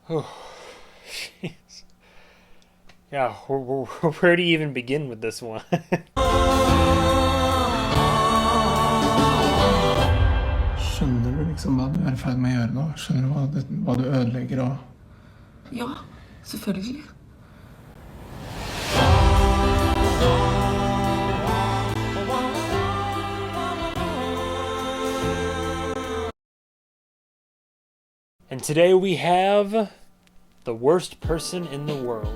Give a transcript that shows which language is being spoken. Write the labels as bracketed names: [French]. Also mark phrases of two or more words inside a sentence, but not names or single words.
[English] Oh, jeez. Yeah, where do you even begin with this one? [Norwegian] Skjønner du liksom hva du er i ferd med å gjøre nå? Skjønner du hva du ødelegger og... Ja, selvfølgelig. [English] And today we have the worst person in the world.